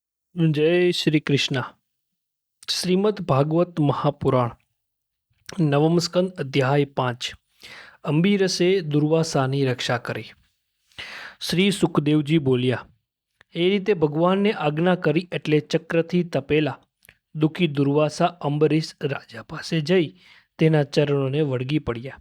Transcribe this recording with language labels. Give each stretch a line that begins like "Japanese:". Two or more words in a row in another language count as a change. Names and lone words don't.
Gujarati: જય શ્રી કૃષ્ણ। શ્રીમદ્ ભાગવત મહાપુરાણ નવમ સ્કંદ અધ્યાય 5 અંબીરસે દુર્વાસાની રક્ષા કરી। શ્રી સુખદેવજી બોલ્યા, એ રીતે ભગવાનને આજ્ઞા કરી એટલે ચક્રથી તપેલા દુઃખી દુર્વાસા અંબરીશ રાજા પાસે જઈ તેના ચરણોને વળગી પડ્યા।